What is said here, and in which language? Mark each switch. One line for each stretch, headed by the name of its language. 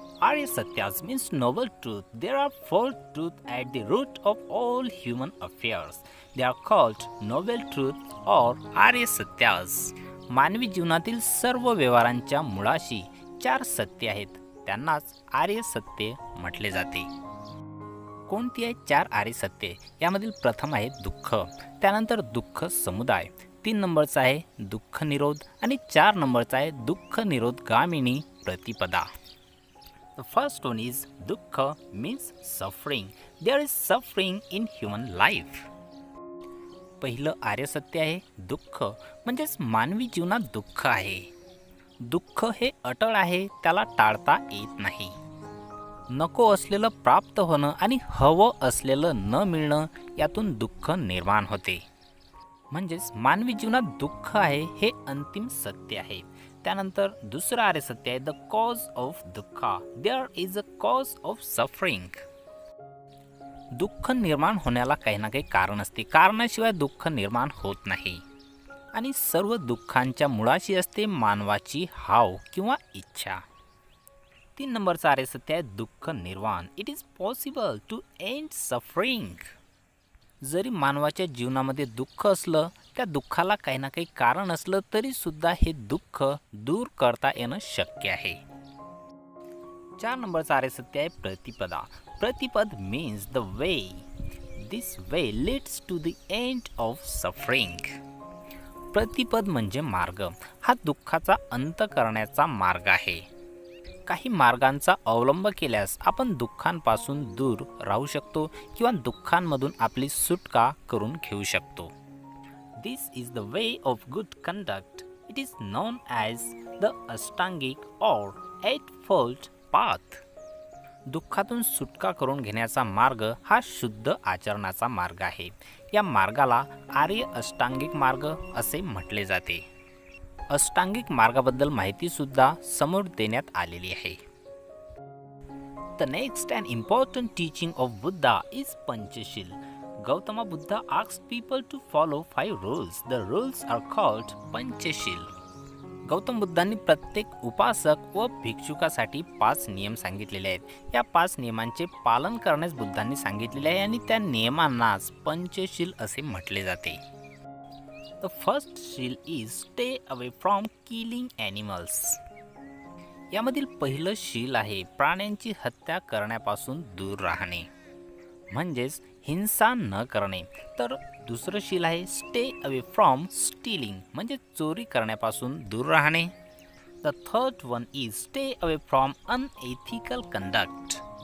English: Arya Satyas means noble truth. There are four truths at the root of all human affairs. They are called noble truth or Arya Satyas.
Marathi: मानवी जीवनातील सर्व व्यवहारांच्या मुळाशी चार सत्य आहेत, त्यांनाच आर्य सत्य म्हटले जाते. कोणती आहे चार आर्य सत्ये? यामधील प्रथम आहे दुःख, त्यानंतर दुःख समुदाय, 3 नंबरचा आहे दुःख निरोध आणि 4 नंबरचा आहे दुःख निरोधगामिनी प्रतिपदा.
English: The first one is dukkha means suffering. There is suffering in human life.
Marathi: पहिलं आर्य सत्य आहे दुःख, म्हणजेच मानवी जीवनात दुःख आहे. दुःख हे अटळ आहे, त्याला टाळता येत नाही. नको असलेलं प्राप्त होणं आणि हवं असलेलं न मिळणं यातून दुःख निर्माण होते. म्हणजेच मानवी जीवनात दुःख आहे हे अंतिम सत्य आहे. त्यानंतर दुसरं आर्य सत्य आहे
English: The cause of dukkha. There is a cause of suffering.
Marathi: दुःख निर्माण होण्याला काही ना काही कारण असते, कारणाशिवाय दुःख निर्माण होत नाही. आणि सर्व दुःखांच्या मुळाशी असते मानवाची हाव किंवा इच्छा. 3 नंबरचा आर्य सत्य आहे दुःख निर्वाण.
English: It is possible to end suffering.
Marathi: जरी मानवाच्या जीवनामध्ये दुःख असलं, त्या दुःखाला काही ना काही कारण असलं तरी सुद्धा हे दुःख दूर करता येणं शक्य आहे. 4 नंबरचा आर्य सत्य आहे प्रतिपदा.
English: Pratipad means the way. This way leads to the end of suffering.
Marathi: प्रतिपद म्हणजे मार्ग. हा दुःखाचा अंत करण्याचा मार्ग आहे. काही मार्गांचा अवलंब केल्यास आपण दुःखांपासून दूर राहू शकतो किंवा दुःखांमधून आपली सुटका करून घेऊ शकतो.
English: This is the way of good conduct. It is known as the ashtangik or 8-fold path.
Marathi: दुःखातून सुटका करून घेण्याचा मार्ग हा शुद्ध आचरणाचा मार्ग आहे. या मार्गाला आर्य अष्टांगिक मार्ग असे म्हटले जाते. अष्टांगिक मार्गाबद्दल माहिती सुद्धा समोर देण्यात आलेली आहे.
English: The next and important teaching of Buddha is Panchashil. Gautama Buddha asked people to follow 5 rules. The rules are called Panchashil.
Marathi: Gautam बुद्धांनी प्रत्येक उपासक व भिक्षुकासाठी 5 नियम सांगितलेले आहेत. या 5 नियमांचे पालन करण्यास बुद्धांनी सांगितलेले आहे आणि त्या नियमांनाच पंचशील असे म्हटले जाते.
English: The first sheel is stay away from killing animals.
Marathi: यामधील पहिलं शील आहे प्राण्यांची हत्या करण्यापासून दूर राहणे, म्हणजेच हिंसा न करणे. तर दुसरं शील आहे
English: stay away from stealing,
Marathi: म्हणजे चोरी करण्यापासून दूर राहणे.
English: The third one is stay away from unethical conduct.